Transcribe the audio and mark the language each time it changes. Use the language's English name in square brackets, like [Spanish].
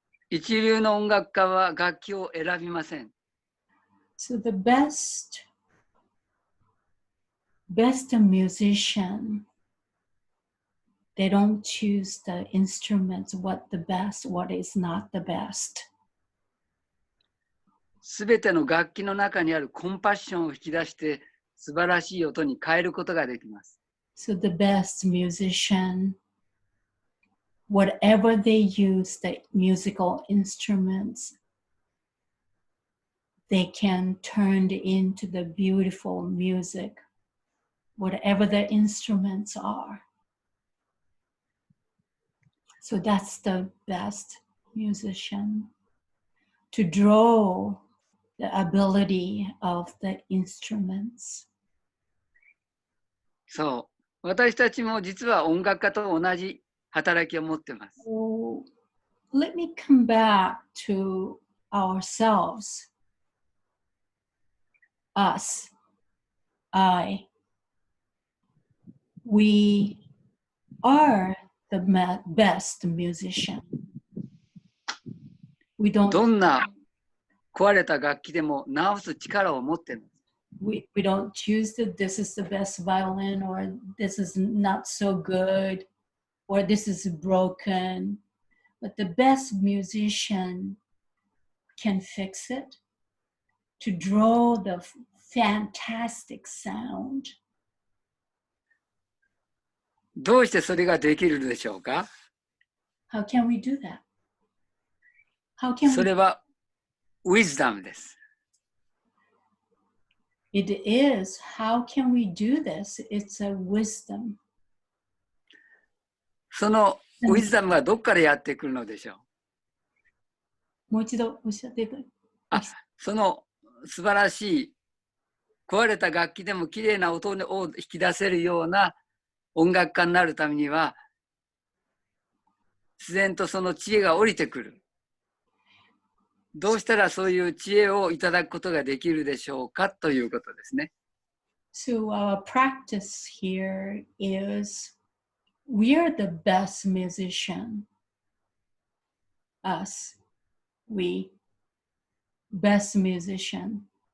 [Japanese] 一流の音楽家は楽器を選びません。 [English] So the best musician, they don't choose the instruments, what the best, what is not the best. すべての楽器の中にあるコンパッションを引き出して素晴らしい音に変えることができます。 So the best musician, whatever they use, the musical instruments, they can turn it into the beautiful music, whatever the instruments are. So that's the best musician, to draw the ability of the instruments. [Japanese] そう。私たちも実は音楽家と同じ働きを持っています。 [English] So let me come back to ourselves. Us, I. We are the best musician. We [Japanese] ど [English] don't [Japanese] んな壊れた楽器でも直す力を持っています。 [English] we don't choose that this is the best violin or this is not so good or this is broken. But the best musician can fix it to draw the fantastic sound. [Japanese] どうしてそれができるでしょうか？ [English] How can we do that? How can [Japanese] それはウィズダムです。 [English] It is. How can we do this? It's a wisdom. [Japanese] そのウィズダムはどこからやってくるのでしょう？もう一度おっしゃってください。その素晴らしい壊れた楽器でもきれいな音を引き出せるような音楽家になるためには自然とその知恵が降りてくる。どうしたらそういう知恵をいただくことができるでしょうかということですね。 [English] So our practice here is we are the best musician. Us, we, best musician.